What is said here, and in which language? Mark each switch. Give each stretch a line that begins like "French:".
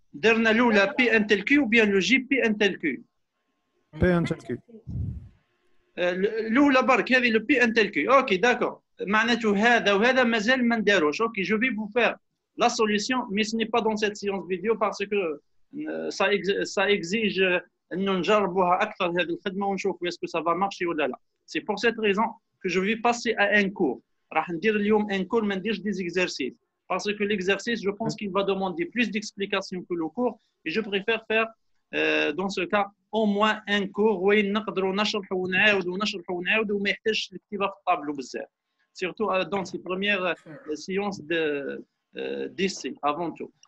Arabic: درنا الأولى
French: PN tel Q ou bien le GPN tel Q? PN tel Q.
Arabic: الأولى برك هذه le PN tel Q.
French: Ok, d'accord.
Arabic: معناته هذا وهذا مازال ما نداروش.
French: Ok, je vais vous faire la solution, mais ce n'est pas dans cette séance vidéo parce que ça exige
Arabic: أنه نجربوها أكثر هذه الخدمة ونشوف
French: est-ce que ça va marcher
Arabic: ولا لا.
French: C'est pour cette raison que je vais passer à un cours.
Arabic: راح ندير اليوم
French: un cours
Arabic: ما نديرش
French: des exercices. Parce que l'exercice, je pense qu'il va demander plus d'explications que le cours et je préfère faire dans ce cas au moins un cours
Arabic: وين نقدروا نشرحوا ونعاودوا ونشرحوا ونعاودوا وما يحتاجش الكتابة في الطابلو بزاف.
French: Surtout dans ces premières séances d'essai avant tout.